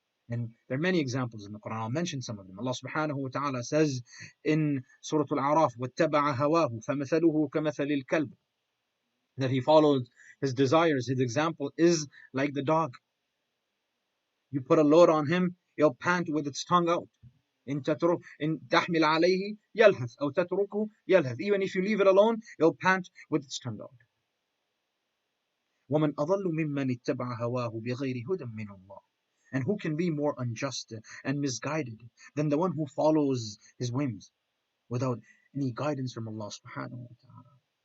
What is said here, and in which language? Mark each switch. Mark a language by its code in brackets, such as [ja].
[en] And there are many examples in the Quran. I'll mention some of them. Allah subhanahu wa ta'ala says in Surah Al-A'raf, [ar] وَاتَّبَعَ هَوَاهُ فَمَثَلُهُ كَمَثَلِ الْكَلْبِ, [en] that he followed his desires. His example is like the dog. You put a load on him, he'll pant with its tongue out. [ar] إن تحمل عليه يلهث أو تتركه يلهث. [en] Even if you leave it alone, it'll pant with its tongue out. [ar] وَمَنْ أَضَلُّ مِمَّنِ اتَّبَعَ هَوَاهُ بِغَيْرِ هُدًى مِّنَ اللَّهِ. [en] And who can be more unjust and misguided than the one who follows his whims without any guidance from Allah subhanahu wa ta'ala?